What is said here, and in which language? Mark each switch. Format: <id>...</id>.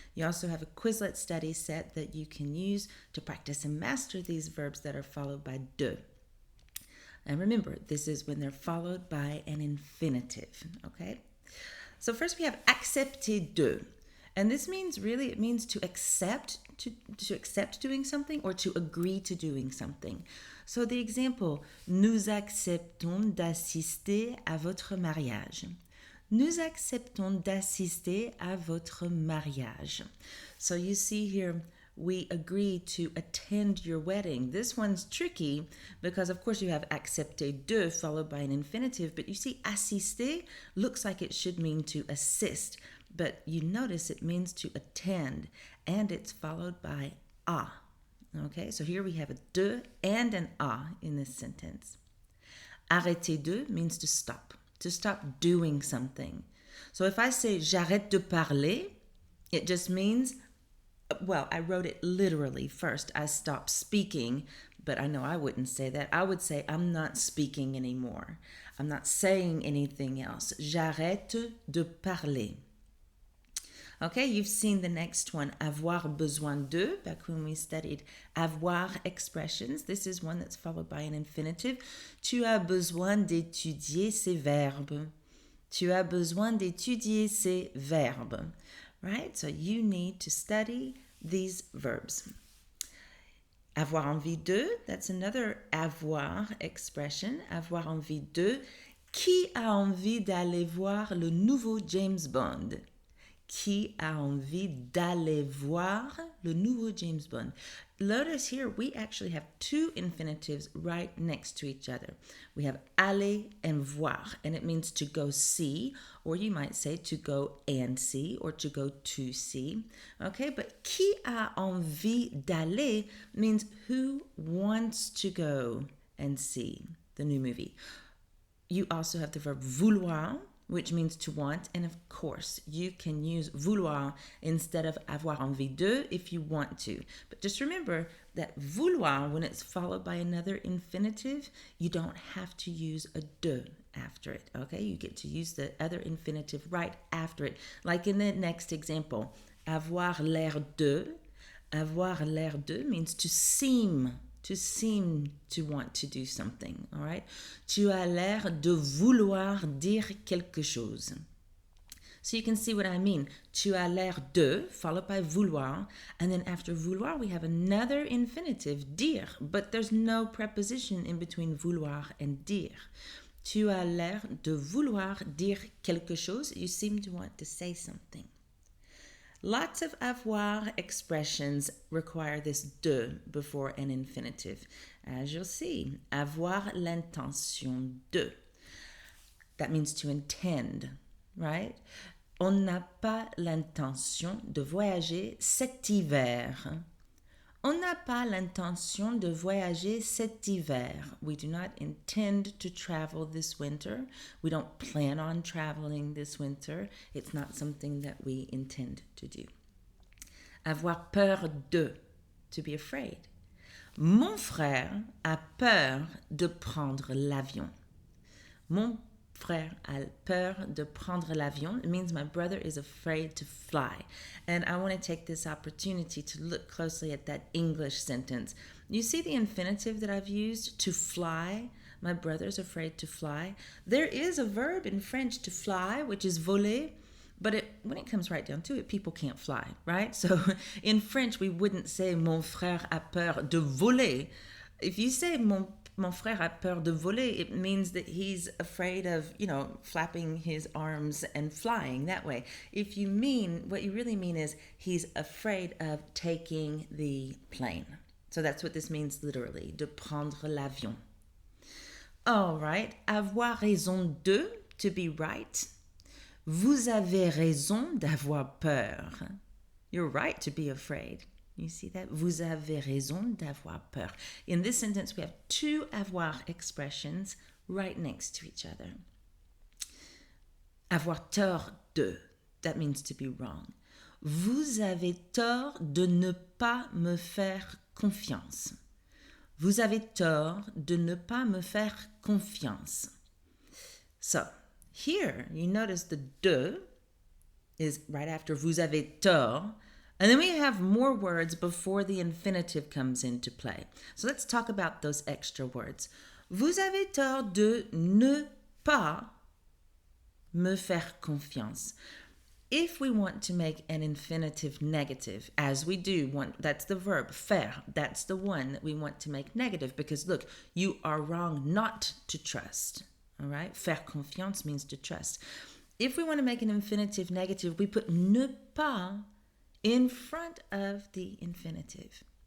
<en>You also have a Quizlet study set that you can use to practice and master these verbs that are followed by de. And remember, this is when they're followed by an infinitive, okay? So first we have accepter de. And this means really, it means to accept doing something or to agree to doing something. So the example,</en> <fr>nous acceptons d'assister à votre mariage. Nous acceptons d'assister à votre mariage.</fr> <en>So you see here, we agree to attend your wedding. This one's tricky because, of course, you have accepter de followed by an infinitive, but you see assister looks like it should mean to assist, but you notice it means to attend, and it's followed by a. Okay, so here we have a de and an a in this sentence. Arrêter de means to stop doing something. So if I say</en> <fr>j'arrête de parler,</fr> <en>it just means, well, I wrote it literally first. I stopped speaking, but I know I wouldn't say that. I would say I'm not speaking anymore. I'm not saying anything else.</en> <fr>J'arrête de parler.</fr> <en>Okay, you've seen the next one, avoir besoin de, back when we studied avoir expressions. This is one that's followed by an infinitive.</en> <fr>Tu as besoin d'étudier ces verbes. Tu as besoin d'étudier ces verbes.</fr> <en>Right? So you need to study these verbs. Avoir envie de, that's another avoir expression.</en> <fr>Avoir envie de. Qui a envie d'aller voir le nouveau James Bond? Qui a envie d'aller voir le nouveau James Bond?</fr> <en>Notice here we actually have two infinitives right next to each other. We have aller and voir, and it means to go see, or you might say to go and see, or to go to see. Okay, but</en> <fr>qui a envie d'aller</fr> <en>means who wants to go and see the new movie. You also have the verb vouloir, which means to want, and of course you can use vouloir instead of avoir envie de if you want to. But just remember that vouloir, when it's followed by another infinitive, you don't have to use a de after it, okay? You get to use the other infinitive right after it. Like in the next example, avoir l'air de. Avoir l'air de means to seem to want to do something, all right?</en> <fr>Tu as l'air de vouloir dire quelque chose.</fr> <en>So you can see what I mean.</en> <fr>Tu as l'air de,</fr> <en>followed by vouloir, and then after vouloir we have another infinitive, dire, but there's no preposition in between vouloir and dire.</en> <fr>Tu as l'air de vouloir dire quelque chose.</fr> <en>You seem to want to say something. Lots of avoir expressions require this de before an infinitive. As you'll see, avoir l'intention de. That means to intend, right?</en> <fr>On n'a pas l'intention de voyager cet hiver. On n'a pas l'intention de voyager cet hiver.</fr> <en>We do not intend to travel this winter. We don't plan on traveling this winter. It's not something that we intend to do. Avoir peur de, to be afraid.</en> <fr>Mon frère a peur de prendre l'avion. Mon frère a peur de prendre l'avion.</fr> <en>It means my brother is afraid to fly. And I want to take this opportunity to look closely at that English sentence. You see the infinitive that I've used, to fly? My brother's afraid to fly. There is a verb in French to fly, which is voler. But when it comes right down to it, people can't fly, right? So in French, we wouldn't say</en> <fr>mon frère a peur de voler.</fr> <en>If you say mon</en> <fr>mon frère a peur de voler,</fr> <en>it means that he's afraid of, flapping his arms and flying that way. If you mean, what you really mean is he's afraid of taking the plane. So that's what this means literally,</en> <fr>de prendre l'avion.</fr> <en>All right, avoir raison de, to be right.</en> <fr>Vous avez raison d'avoir peur.</fr> <en>You're right to be afraid. You see that?</en> <fr>Vous avez raison d'avoir peur.</fr> <en>In this sentence, we have two avoir expressions right next to each other. Avoir tort de, that means to be wrong.</en> <fr>Vous avez tort de ne pas me faire confiance. Vous avez tort de ne pas me faire confiance.</fr> <en>So, here, you notice the de is right after</en> <fr>vous avez tort,</fr> <en>and then we have more words before the infinitive comes into play. So let's talk about those extra words.</en> <fr>Vous avez tort de ne pas me faire confiance.</fr> <en>If we want to make an infinitive negative, as we do, that's the verb, faire, that's the one that we want to make negative because look, you are wrong not to trust. All right? Faire confiance means to trust. If we want to make an infinitive negative, we put ne pas in front of the infinitive.</en>